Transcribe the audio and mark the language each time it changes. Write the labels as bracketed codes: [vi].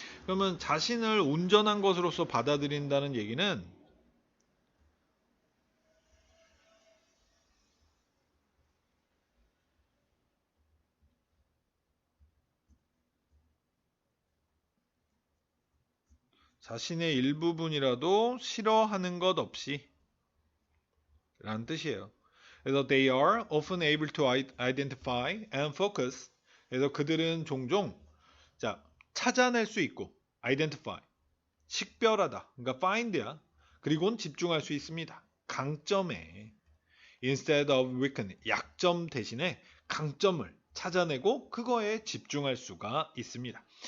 [ko] 그러면 자신을 온전한 것으로서 받아들인다는 얘기는 자신의 일부분이라도 싫어하는 것 없이 라는 뜻이에요. 그래서 [en] they are often able to identify and focus. [ko] 그래서 그들은 종종 찾아낼 수 있고 identify, 식별하다. 그러니까 find야. 그리고는 집중할 수 있습니다. 강점에 [en] instead of weakness, [ko] 약점 대신에 강점을 찾아내고 그거에 집중할 수가 있습니다.